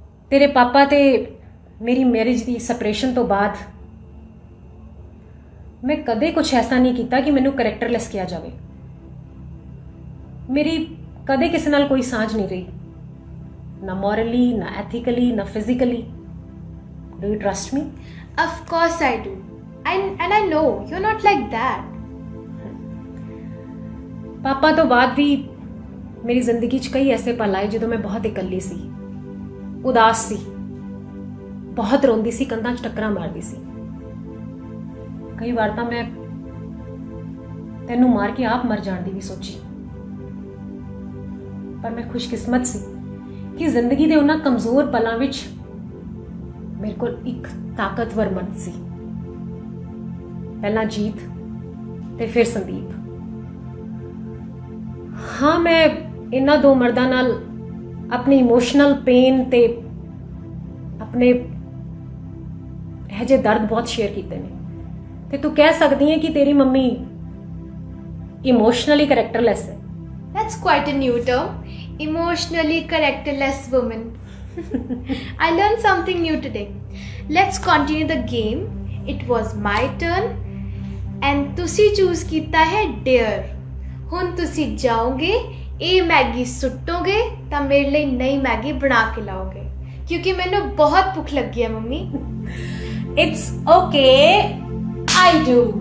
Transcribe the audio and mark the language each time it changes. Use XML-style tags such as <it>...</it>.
<pa>ਤੇਰੇ ਪਾਪਾ ਤੇ ਮੇਰੀ ਮੈਰਿਜ ਦੀ ਸੈਪਰੇਸ਼ਨ ਤੋਂ ਬਾਅਦ ਮੈਂ ਕਦੇ ਕੁਝ ਐਸਾ ਨਹੀਂ ਕੀਤਾ ਕਿ ਮੈਨੂੰ ਕਰੈਕਟਰਲੈਸ ਕਿਹਾ ਜਾਵੇ। ਮੇਰੀ ਕਦੇ ਕਿਸੇ ਨਾਲ ਕੋਈ ਸਾਂਝ ਨਹੀਂ ਰਹੀ, ਨਾ ਮੋਰਲੀ, ਨਾ ਐਥੀਕਲੀ, ਨਾ physically.</pa> <en>Do you trust me? Of course I do. And I know you're not like that.</en> <pa>ਪਾਪਾ ਤੋਂ ਬਾਅਦ ਵੀ ਮੇਰੀ ਜ਼ਿੰਦਗੀ 'ਚ ਕਈ ਐਸੇ ਪਲ ਆਏ ਜਦੋਂ ਮੈਂ ਬਹੁਤ ਇਕੱਲੀ ਸੀ, ਉਦਾਸ ਸੀ, ਬਹੁਤ ਰੋਂਦੀ ਸੀ, ਕੰਧਾਂ 'ਚ ਟੱਕਰਾਂ ਮਾਰਦੀ ਸੀ। ਕਈ ਵਾਰ ਤਾਂ ਮੈਂ ਤੈਨੂੰ ਮਾਰ ਕੇ ਆਪ ਮਰ ਜਾਣ ਦੀ ਵੀ ਸੋਚੀ। ਪਰ ਮੈਂ ਖੁਸ਼ਕਿਸਮਤ ਸੀ ਕਿ ਜ਼ਿੰਦਗੀ ਦੇ ਉਹਨਾਂ ਕਮਜ਼ੋਰ ਪਲਾਂ ਵਿੱਚ ਮੇਰੇ ਕੋਲ ਇੱਕ ਤਾਕਤਵਰ ਮਰਦ ਸੀ। ਪਹਿਲਾਂ ਜੀਤ ਤੇ ਫਿਰ ਸੰਦੀਪ। ਹਾਂ, ਮੈਂ ਇਹਨਾਂ ਦੋ ਮਰਦਾਂ ਨਾਲ ਆਪਣੀ ਇਮੋਸ਼ਨਲ ਪੇਨ ਤੇ ਆਪਣੇ ਇਹ ਜਿਹੇ ਦਰਦ ਬਹੁਤ ਸ਼ੇਅਰ ਕੀਤੇ ਨੇ। ਤੇ ਤੂੰ ਕਹਿ ਸਕਦੀ ਹੈ ਕਿ ਤੇਰੀ ਮੰਮੀ ਇਮੋਸ਼ਨਲੀ ਕਰੈਕਟਰਲੈਸ ਹੈ।</pa> <en>That's quite a new term. Emotionally characterless woman. I learned something new today. Let's continue the game. It was my turn.</en> <pa>And ਤੁਸੀਂ choose ਕੀਤਾ ਹੈ dare. ਹੁਣ ਤੁਸੀਂ ਜਾਓਗੇ, ਇਹ ਮੈਗੀ ਸੁੱਟੋਗੇ ਤਾਂ ਮੇਰੇ ਲਈ ਨਈ ਮੈਗੀ ਬਣਾ ਕੇ ਲਾਓਗੇ ਕਿਉਂਕਿ ਮੈਨੂੰ ਬਹੁਤ ਭੁੱਖ ਲੱਗੀ ਹੈ mummy.</pa> <en>It's okay, I do.</en>